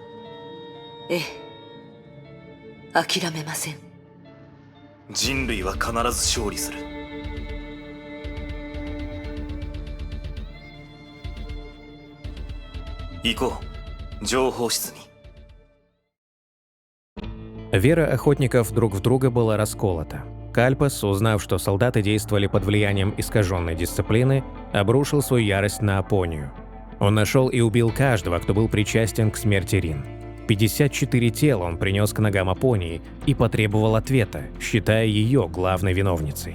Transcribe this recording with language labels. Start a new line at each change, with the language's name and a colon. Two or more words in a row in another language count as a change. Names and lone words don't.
Japanese: ええ、諦めません。人類は必ず勝利する。行こう、情報室に。
Russian: Вера охотников друг в друга была расколота. Кальпас, узнав, что солдаты действовали под влиянием искаженной дисциплины, обрушил свою ярость на Апонию. Он нашел и убил каждого, кто был причастен к смерти Рин. 54 тела он принес к ногам Апонии и потребовал ответа, считая ее главной виновницей.